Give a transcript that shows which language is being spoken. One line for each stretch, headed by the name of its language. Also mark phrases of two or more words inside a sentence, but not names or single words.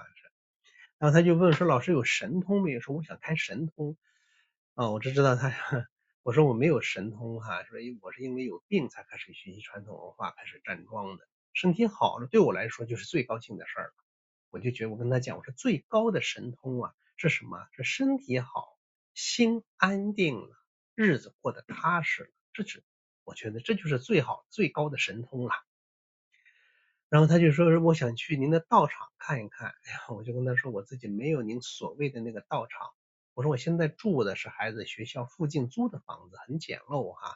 Chinese: 然後他就問說，老師有神通沒有？說我想開神通啊，我只知道他，我說我沒有神通哈，說我是因為有病才開始學習傳統文化，開始站樁的。身體好了，對我來說就是最高興的事兒了。我就覺得我跟他講，我說最高的神通啊是什麼？是身體好，心安定了，日子過得踏實了，我覺得這就是最好最高的神通了。然後他就說我想去您的道場看一看。哎呀，我就跟他說我自己沒有您所謂的那個道場，我說我現在住的是孩子學校附近租的房子，很簡陋哈。